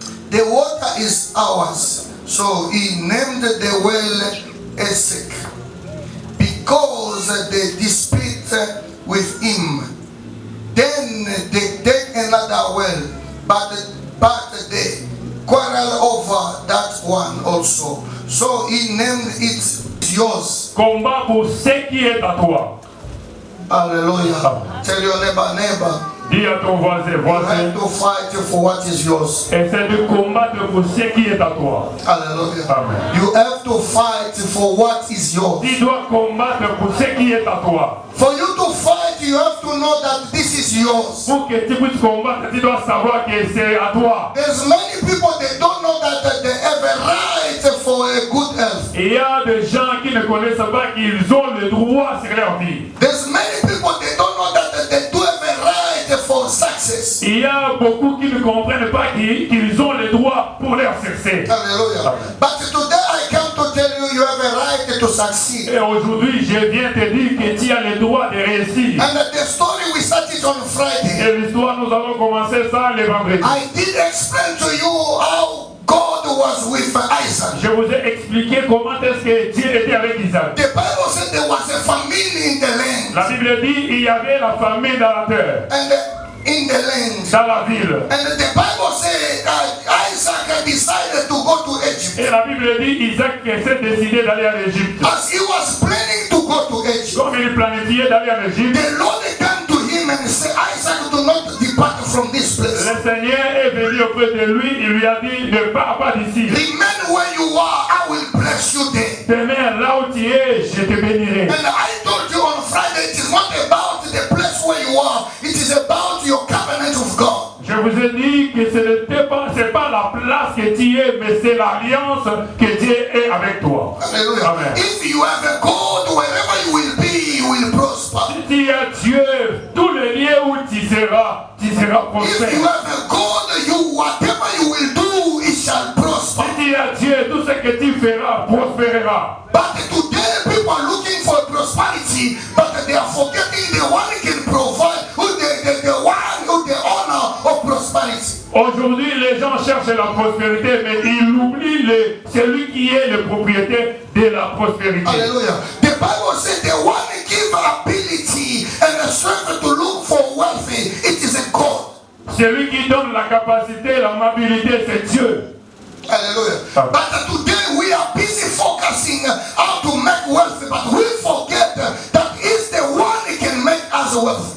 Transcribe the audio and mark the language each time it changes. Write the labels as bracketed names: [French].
[English] The water is ours. So he named the well Esek, because they dispute with him. Then they take another well, but they quarrel over that one also. So he named it yours. [French] Combat pour ce qui est à toi. [English] Hallelujah. Tell your neighbor. [French] Dis à ton voisin, [English] You have to fight for what is yours. [French] essaie de combattre pour ce qui est à toi. Hallelujah. Amen. [English] You have to fight for what is yours. [French] Tu dois combattre pour ce qui est à toi. [English] For you to fight, you have to know that this is yours. [French] Pour que tu puisses combattre, tu dois savoir que c'est à toi. [English] There's many people they don't know that they have a right for a good health. [French] Il y a des gens qui ne connaissent pas qu'ils ont le droit sur leur vie. [English] There's many people they don't know that they do have a right for success. [French] Il y a beaucoup qui ne comprennent pas qu'ils ont le droit pour leur succès. Hallelujah. [English] But today I come to tell you you have a right to succeed. [French] Et aujourd'hui, je viens te dire que tu as le droit de réussir. [English] And the story we started on Friday. [French] Et l'histoire, nous allons commencer ça le vendredi. [English] I did explain to you how God was with Isaac. [French] Je vous ai expliqué comment est-ce que Dieu était avec Isaac. [English] The Bible said there was a famine in the land. [French] La Bible dit il y avait la famine dans la terre, [English] And in the land. [French] dans la ville. [English] And the Bible said Isaac decided to go to Egypt. [French] Et la Bible dit Isaac s'est décidé d'aller en Égypte. [English] As he was planning to go to Egypt, [French] Comme il planifiait d'aller en Égypte, [English] the Lord came to him and said, Isaac, do not depart from this place. [French] le Seigneur est venu auprès de lui, il lui a dit ne pars pas d'ici. [English] Remain where you are, I will bless you there. [French] Demeure là où tu es, je te bénirai. [English] And I told you on Friday, it is not about the place where you are, it is about your covenant with God. [French] Je vous ai dit que c'est pas la place que tu es, mais c'est l'alliance que Dieu est avec toi. Hallelujah. Amen. [English] If you have a God, wherever you will be, you will prosper. [French] Si tu as Dieu, tous les lieux où tu seras [English] If you [French] prospère. [English] have a God, you whatever you will do, it shall prosper. [French] Si tu as Dieu, tout ce que tu feras prospérera. [English] But today people are looking for prosperity, but they are forgetting the one who can provide, the one who the owner of prosperity. [French] Aujourd'hui, les gens cherchent la prospérité, mais ils oublient celui qui est le propriétaire de la prospérité. Hallelujah. [English] The Bible says the one who gives ability and a strength to look for wealthy, it is a God. [French] Celui qui donne la capacité, la mobilité, c'est Dieu. Hallelujah. Amen. [English] But today we are busy focusing how to make wealth, but we forget that is the one who can make us wealth.